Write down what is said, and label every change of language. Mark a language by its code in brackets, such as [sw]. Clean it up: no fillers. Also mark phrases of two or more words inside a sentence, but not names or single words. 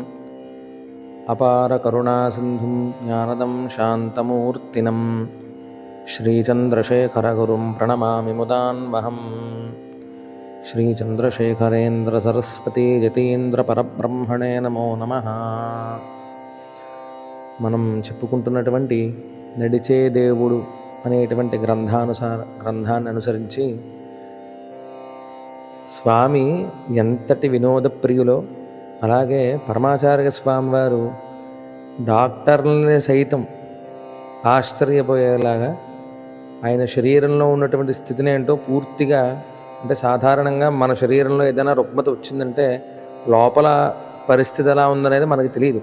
[sa] अपारकरुणासिन्धुं ज्ञानदं शान्तमूर्तिनं श्रीचन्द्रशेखरगुरुं प्रणमामि मुदान्वहम्। श्रीचन्द्रशेखरेन्द्रसरस्वतीयतीन्द्रपरब्रह्मणे नमो नमः। [te] మనం చెప్పుకుంటున్నటువంటి నడిచే దేవుడు అనేటువంటి గ్రంథాన్ని అనుసరించి స్వామి ఎంతటి వినోద ప్రియులో, అలాగే పరమాచార్య స్వామి వారు డాక్టర్లని సైతం ఆశ్చర్యపోయేలాగా ఆయన శరీరంలో ఉన్నటువంటి స్థితిని ఏంటో పూర్తిగా, అంటే సాధారణంగా మన శరీరంలో ఏదైనా రుగ్మత వచ్చిందంటే లోపల పరిస్థితి ఎలా ఉందనేది మనకి తెలియదు.